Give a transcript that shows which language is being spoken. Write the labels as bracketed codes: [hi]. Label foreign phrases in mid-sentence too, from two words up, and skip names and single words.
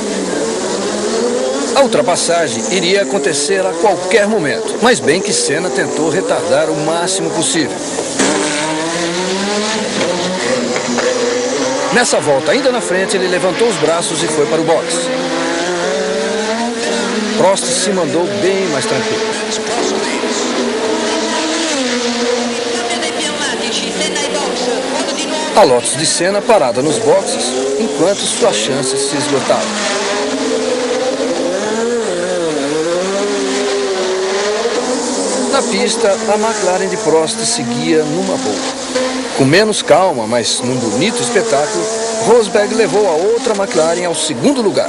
[pt] A ultrapassagem iria acontecer a qualquer momento, mas bem que Senna tentou retardar o máximo possível. Nessa volta, ainda na frente, ele levantou os braços e foi para o box. Prost se mandou bem mais tranquilo. [it] Cambio dei pneumatici, Senna ai box, fondo di nuovo [pt] A Lotus de Senna parada nos boxes, enquanto suas chances se esgotavam. Na pista, a McLaren de Prost seguia numa boa. Com menos calma, mas num bonito espetáculo, Rosberg levou a outra McLaren ao segundo lugar.